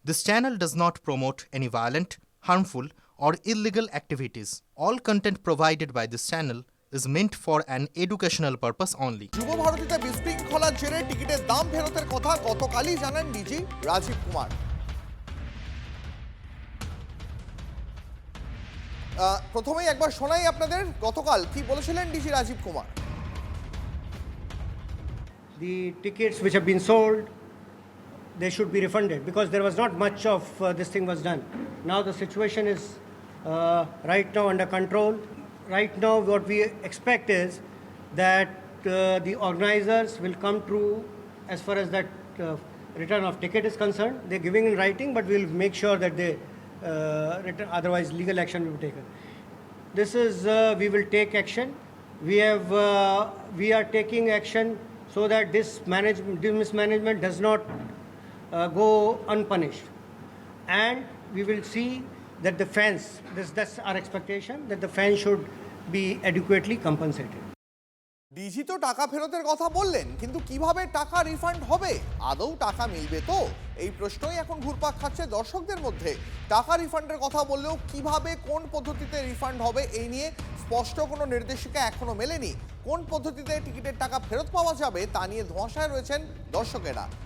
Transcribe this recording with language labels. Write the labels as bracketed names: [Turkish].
[English] This channel does not promote any violent, harmful, or illegal activities. All content provided by this channel is meant for an educational purpose only. [Bangla] যুব ভারতীতে বিশৃঙ্খলার জেরে টিকিটের দাম ফেরতের কথা গতকালই জানান ডিজি রাজীব কুমার। প্রথমেই একবার শোনাই আপনাদের গতকাল কি বলেছিলেন DG Rajib Kumar. [English] The tickets which have been sold, they should be refunded because there was not much of this thing was done. Now the situation is right now under control. Right now what we expect is that the organizers will come through as far as that return of ticket is concerned. They're giving in writing, but we'll make sure that they return, otherwise legal action will be taken. This is, we will take action. We are taking action so that this mismanagement does not go unpunished. And we will see that the fans, that's our expectation, that the fans should be adequately compensated. [Bangla] DG তো টাকা ফেরতের কথা বললেন, কিন্তু কিভাবে টাকা refund হবে, আদৌ টাকা মিলবে তো, এই প্রশ্নই এখন ঘুরপাক খাচ্ছে দর্শকদের মধ্যে। টাকা রিফান্ডের কথা বললেও কিভাবে কোন পদ্ধতিতে রিফান্ড হবে এই নিয়ে স্পষ্ট কোনো নির্দেশিকা এখনো মেলেনি। কোন পদ্ধতিতে টিকিটের টাকা ফেরত পাওয়া যাবে তা নিয়ে ধোঁয়াশায় রয়েছেন দর্শকেরা।